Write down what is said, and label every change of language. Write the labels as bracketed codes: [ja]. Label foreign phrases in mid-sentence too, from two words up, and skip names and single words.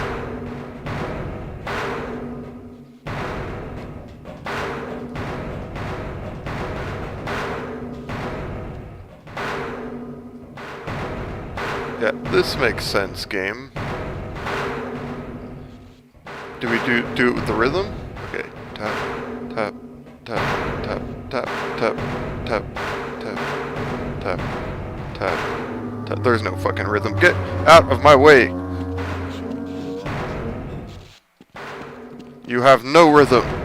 [en] Yeah, this makes sense, game. Do we do it with the rhythm? Okay, tap, tap, tap, tap, tap, tap, tap, tap, tap, tap, tap. There's no fucking rhythm. Get out of my way! You have no rhythm.